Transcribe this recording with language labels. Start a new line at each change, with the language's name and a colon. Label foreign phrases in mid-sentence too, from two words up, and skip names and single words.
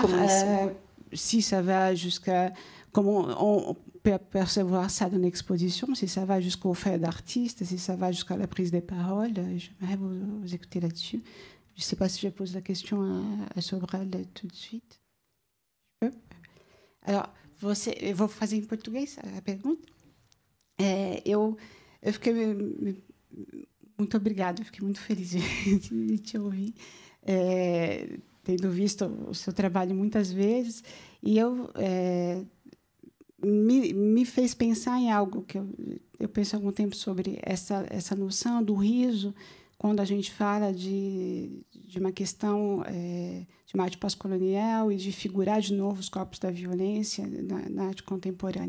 French: Si ça va jusqu'à... Comment on peut percevoir ça dans l'exposition, si ça va jusqu'au fait d'artiste, si ça va jusqu'à la prise des paroles. J'aimerais vous écouter là-dessus. Je ne sais pas si je pose la question à Sobral tout de suite. Alors,
Portuguese: eu vou fazer em português a pergunta. Eu fiquei muito obrigada, eu fiquei muito feliz de te ouvir, tendo visto o seu trabalho muitas vezes, e me fez pensar em algo que eu penso há algum tempo sobre essa noção do riso, quando a gente fala de uma questão de uma arte pós-colonial e de figurar de novo os corpos da violência na arte contemporânea.